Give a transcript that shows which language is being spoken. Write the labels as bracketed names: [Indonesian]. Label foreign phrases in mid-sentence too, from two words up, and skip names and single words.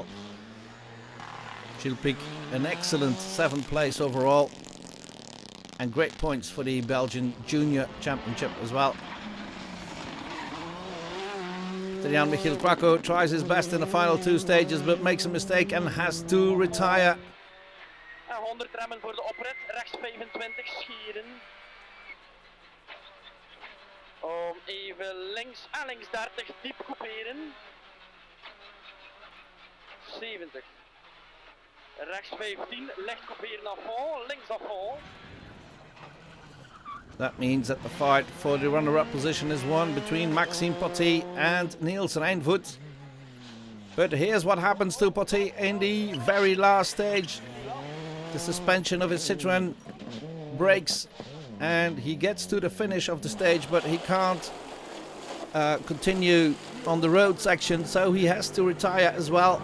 [English] Gilles Pic, an excellent 7th place overall, and great points for the Belgian Junior Championship as well. Jan Michiel Krakow tries his best in the final 2 stages, but makes a mistake and has to retire. [Dutch] 100 remmen voor de oprit, rechts 25 schieren. Even links en links 30, diep couperen. 70. Rechts 15, licht couperen [French] à fond, [Dutch] links [French] à fond. [English] That means that the fight for the runner-up position is won between Maxime Potti and Niels Rijnvoet. But here's what happens to Potti in the very last stage. The suspension of his Citroën breaks and he gets to the finish of the stage, but he can't continue on the road section, so he has to retire as well.